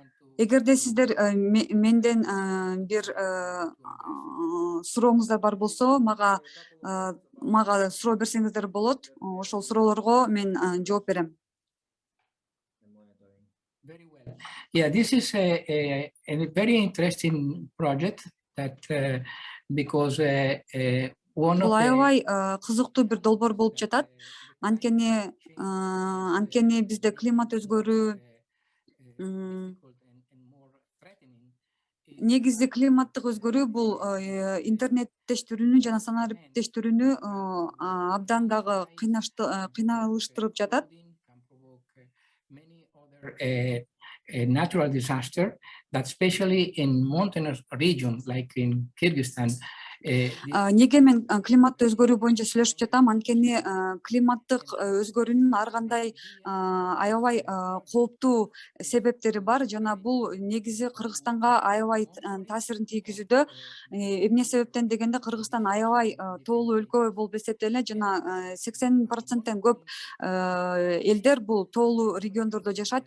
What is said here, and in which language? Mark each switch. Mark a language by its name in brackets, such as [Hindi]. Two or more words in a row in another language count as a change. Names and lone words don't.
[Kyrgyz] Эгерде сиздер менден бир сурооңуздар бар болсо, мага суроо берсеңиздер болот. Ошол суроолорго мен жооп берем. [English] Very well. Yeah, this is a very interesting project that because one [Kyrgyz] Бул [English] of the [Kyrgyz] аябай кызыктуу бир долбоор болуп жатат. Анткени бизде климат өзгөрүү, негизи климаттык өзгөрүү бул интернеттештирүүнү жана санариптештирүүнү абдан дагы кыйналыштырып жатат. [English] A natural disaster that especially in mountainous region like in Kyrgyzstan. [Kyrgyz] Неге мен климаттык өзгөрүү боюнча сүйлөшүп жатам? Анткени климаттык өзгөрүүнүн ар кандай аябай кооптуу себептери бар жана бул негизи Кыргызстанга аябай таасирин тийгизүүдө. Эмне себептен дегенде Кыргызстан аябай тоолуу өлкө болуп эсептелинет жана 80%-тен көп элдер бул тоолуу региондордо жашайт.